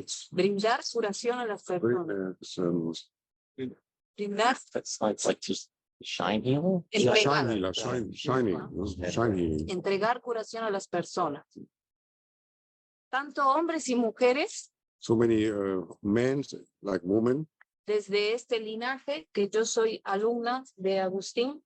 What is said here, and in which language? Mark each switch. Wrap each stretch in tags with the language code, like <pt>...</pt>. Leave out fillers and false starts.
<es>Brindar curación a las personas. Brindar.</es> <en>It's like just shine healing. Shine healing.</en> <es>Entregar curación a las personas. Tanto hombres y mujeres.</es> <en>So many men like women.</en> <es>Desde este linaje que yo soy alumna de Agustín.</es>